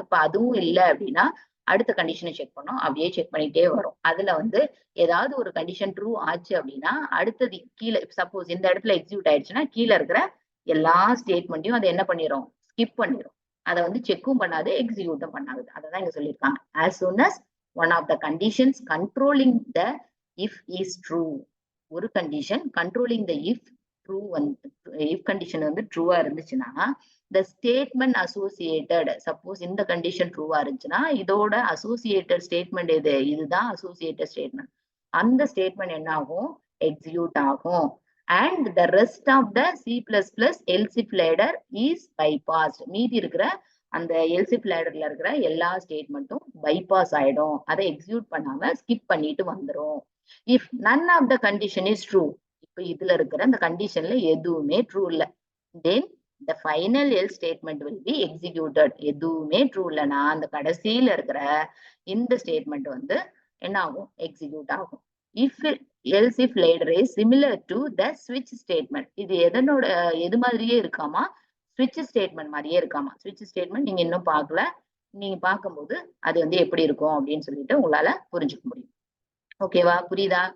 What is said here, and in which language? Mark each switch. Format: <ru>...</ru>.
<ta>இப்ப அதுவும் இல்லை அப்படின்னா அடுத்த கண்டிஷனை செக் பண்ணோம், அப்படியே செக் பண்ணிட்டே வரும். அதுல வந்து ஏதாவது ஒரு கண்டிஷன் ட்ரூ ஆச்சு அப்படின்னா அடுத்தது கீழே, சப்போஸ் இந்த இடத்துல எக்ஸிக்யூட் ஆயிடுச்சுன்னா கீழே இருக்கிற எல்லா ஸ்டேட்மெண்ட்டையும் அதை என்ன பண்ணிரும், ஸ்கிப் பண்ணிரும். அதை வந்து செக்கும் பண்ணாது, எக்ஸிக்யூட்டும் பண்ணாது. அதான் இங்க சொல்லியிருக்காங்க.</ta> <en>as soon as one of the conditions controlling the if is true.</en> <ta>ஒரு condition controlling the if true வந்து if கண்டிஷன் வந்து ட்ரூவா இருந்துச்சுன்னா</ta> <en>the statement associated,</en> <ta>சப்போஸ் இந்த கண்டிஷன் ட்ரூவா இருந்துச்சுன்னா இதோட அசோசியேட்டட் ஸ்டேட்மெண்ட் எது, இதுதான் அசோசியேட்டட் ஸ்டேட்மெண்ட். அந்த ஸ்டேட்மெண்ட் என்ன ஆகும், எக்ஸிக்யூட் ஆகும்.</ta> <en>and the rest of the C++ else if ladder is bypassed.</en> <ta>மீதி இருக்கிற அந்த else if ladderல இருக்கிற எல்லா ஸ்டேட்மெண்ட்டும் பைபாஸ் ஆயிடும். அதை எக்ஸிக்யூட் பண்ணாம ஸ்கிப் பண்ணிட்டு வந்துரும்.</ta> <en>if none of the condition is true,</en> <ta>இப்ப இதுல இருக்கிற அந்த கண்டிஷன்ல எதுவுமே ட்ரூ இல்ல,</ta> <en>then the final else statement will be executed.</en> <ta>எதுவுமே ட்ரூ இல்லைன்னா அந்த கடைசியில இருக்கிற இந்த ஸ்டேட்மெண்ட் வந்து என்ன ஆகும், எக்ஸிக்யூட் ஆகும்.</ta> <en>if else if ladder is similar to the switch statement.</en> <ta>இது எது மாதிரியே இருக்காமா, switch statement மாதிரியே இருக்காமா. switch statement நீங்க இன்னும் பார்க்கல, நீங்க பார்க்கும்போது அது வந்து எப்படி இருக்கும் அப்படின்னு சொல்லிட்டு உங்களால புரிஞ்சுக்க முடியும். ஓகேவா, புரியுதா?</ta>